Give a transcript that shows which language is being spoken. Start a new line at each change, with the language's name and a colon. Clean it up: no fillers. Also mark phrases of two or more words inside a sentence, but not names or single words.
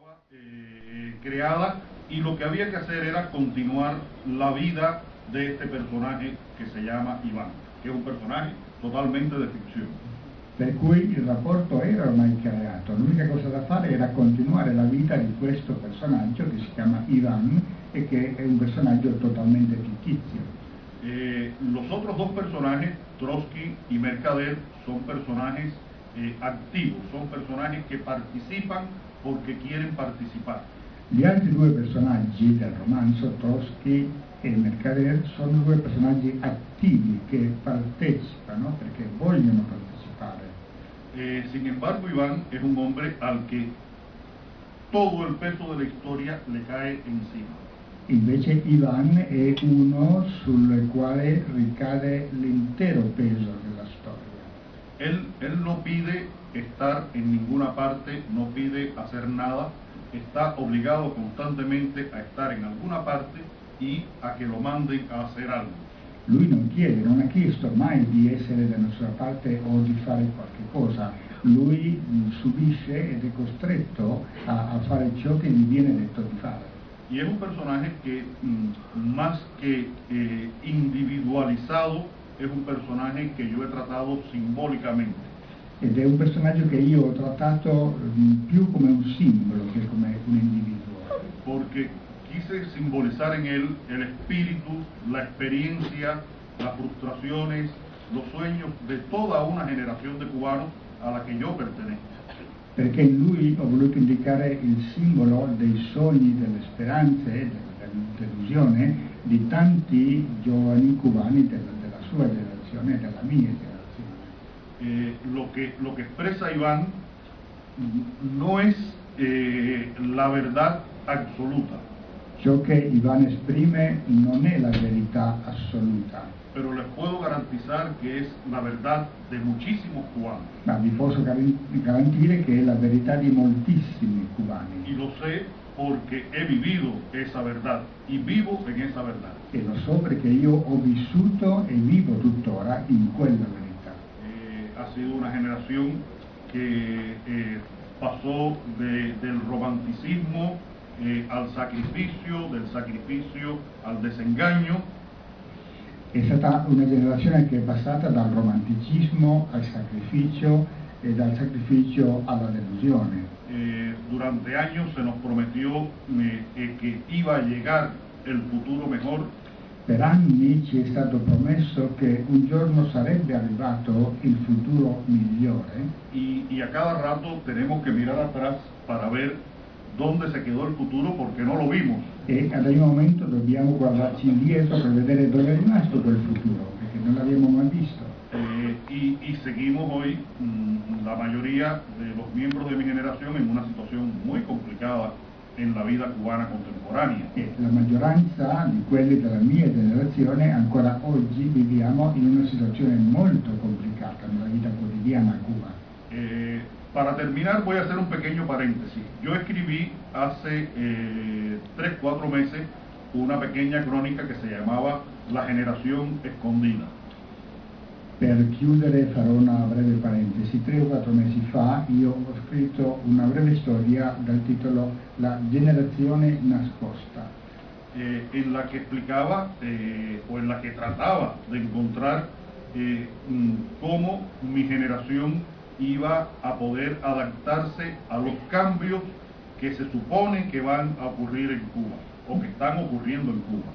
Spanish: creada, y lo que había que hacer era continuar la vida de este personaje que se llama Iván,
Italian: che è
Spanish: un personaje totalmente de ficción.
Italian: Per cui il rapporto era ormai creato, l'unica cosa da fare era continuare la vita di questo personaggio che si chiama Iván e che è un personaggio totalmente fittizio.
Spanish: Los otros dos personajes, Trotsky y Mercader, son personajes activos, son personajes que participan porque quieren participar.
Italian: Gli altri due personaggi del romanzo, Trotsky e Mercader, sono due personaggi attivi che partecipano perché vogliono partecipare.
Spanish: Sin embargo, Iván es un hombre al que todo el peso de la historia le cae encima.
Italian: Invece Iván è uno sul quale ricade l'intero peso della storia.
Spanish: Él no pide estar en ninguna parte, no pide hacer nada, está obligado constantemente a estar en alguna parte y a que lo manden a hacer algo.
Italian: Lui non chiede, non ha chiesto mai di essere da nessuna parte o di fare qualche cosa. Lui subisce ed è costretto a fare ciò che gli viene detto di fare.
Spanish: Y es un personaje que más que individualizado, es un personaje que yo he tratado simbólicamente.
Italian: Ed è un personaggio che io ho trattato più come un simbolo che come un individuo.
Spanish: Porque quise simbolizar en él el espíritu, la experiencia, las frustraciones, los sueños de toda una generación de cubanos a la que yo pertenezco.
Italian: Perché in lui ho voluto indicare il simbolo dei sogni, delle speranze, dell'illusione di tanti giovani cubani della sua generazione e della mia generazione.
Spanish: Lo que expresa Iván no es la verdad absoluta.
Italian: Ciò che Iván esprime non è la verità assoluta.
Spanish: Pero les puedo garantizar que es la verdad de muchísimos cubanos.
Italian: Ma vi posso garantire che è la verità di moltissimi cubani.
Spanish: Y lo sé porque he vivido esa verdad y vivo en esa verdad.
Italian: E lo so perché io ho vissuto e vivo tuttora in quella verità.
Spanish: Ha sido una generación que pasó del romanticismo al sacrificio, del sacrificio al desengaño.
Italian: È stata una generazione che è passata dal romanticismo al sacrificio e dal sacrificio alla delusione.
Spanish: Durante años se nos prometió que iba a llegar el futuro mejor.
Italian: Per anni ci è stato promesso che un giorno sarebbe arrivato il futuro migliore.
Spanish: Y a cada rato tenemos que mirar atrás para ver dónde se quedó el futuro porque no lo vimos.
Italian: E ad ogni momento dobbiamo guardarci indietro per vedere dove è rimasto quel futuro, perché non l'abbiamo mai visto.
Spanish: Y seguimos hoy, la mayoría de los miembros de mi generación, en una situación muy complicada en la vida cubana contemporánea.
Italian: E la maggioranza di quelli della mia generazione ancora oggi viviamo in una situazione molto complicata nella vita quotidiana a Cuba.
Spanish: Para terminar voy a hacer un pequeño paréntesis. Yo escribí hace 3-4 meses una pequeña crónica que se llamaba La generación escondida.
Italian: Per chiudere farò una breve parentesi. 3 o 4 mesi fa io ho scritto una breve storia dal titolo La generazione nascosta.
Spanish: En la que explicaba o en la que trataba de encontrar cómo mi generación iba a poder adaptarse a los cambios que se supone que van a ocurrir en Cuba o
Italian: che stanno
Spanish: ocurriendo in Cuba.